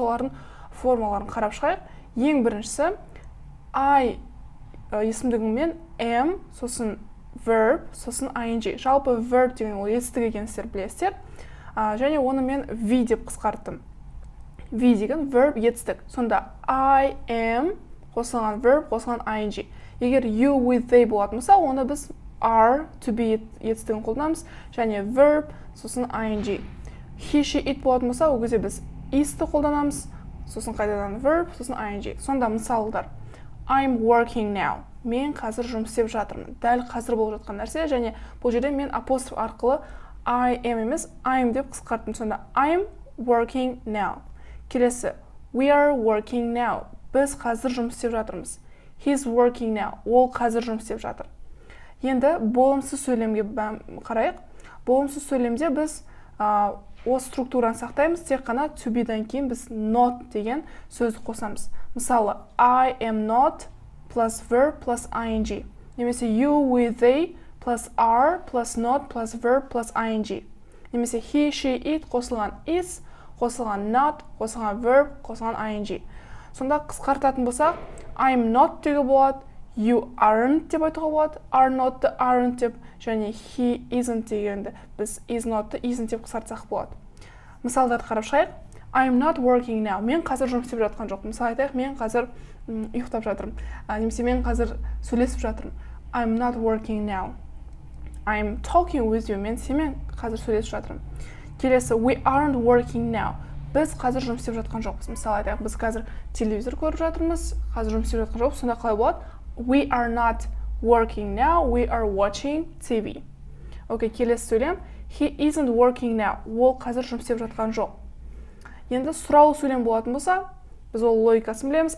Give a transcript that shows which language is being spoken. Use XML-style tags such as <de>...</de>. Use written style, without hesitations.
<kk>Солардың формаларын қарап шығайық. Ең біріншісі I есімдігімен am, сосын verb, сосын ing. Жалпы verb деген ол етістік екенін сіздер білесіздер. Және оны мен V деп қысқарттым. V деген verb етістік. Сонда I am қосылған verb, қосылған ing. Егер you with they болатын болса, оны біз are, to be етістігін қолданамыз, және verb, сосын ing. He, she, it болатын болса, ол кезде біз is'ті қолданамыз, сосын қайтадан verb, сосын ing. Сонда мысалдар.</kk> <en>I'm working now.</en> <kk>Мен қазір жұмыс істеп жатырмын. Дәл қазір болып жатқан нәрсе, және бұл жерде мен апостроф арқылы I am емес, I'm деп қысқарттым. Сонда</kk> <en>I'm working now.</en> <kk>Келесі,</kk> <en>we are working now.</en> <kk>Біз қазір жұмыс істеп жатырмыз.</kk> <en>He's working now.</en> <kk>Ол қазір жұмыс істеп жатыр. Енді болымсыз сөйлемге қарайық. Болымсыз сөйлемде біз осы структураны сақтаймыз, тек қана to be-дан кейін біз not деген сөзді қосамыз. Мысалы,</kk> <en>I am not plus verb plus ing.</en> <kk>Немесе</kk> <en>you with they plus are plus not plus verb plus ing.</en> <kk>Немесе he, she, it қосылған is, қосылған not, қосылған verb, қосылған ing. Сонда қысқартатын болсақ, I'm not деуге болады, you aren't деп айтуға болады, are not-ты aren't деп, және he isn't дегенді біз is not-ты isn't деп қысқартсақ болады. Мысалдарды қарап шығайық.</kk> <en>I'm not working now.</en> <kk>Мен қазір жұмыс істеп жатқан жоқпын. Мысалы айтайық, мен қазір ұйықтап жатырмын. Немесе мен қазір сөйлесіп жатырмын.</kk> <en>I'm not working now. I'm talking with you.</en> <kk>Мен сенімен қазір сөйлесіп жатырмын. Келесі,</kk> <en>we aren't working now.</en> <kk>Біз қазір жұмыс істеп жатқан жоқпыз. Мысалы айтайық, біз қазір телевизор көріп жатырмыз, қазір жұмыс істеп жатқан жоқпыз. Сонда қалай болады?</kk> <en>We are not working now. We are watching TV.</en> <kk>Келесі сөйлем.</kk> <en>He isn't working now.</en> <kk>Ол қазір жұмыс істеп жатқан жоқ. Енді сұраулы сөйлем болатын болса, біз ол логикасын білеміз.</kk>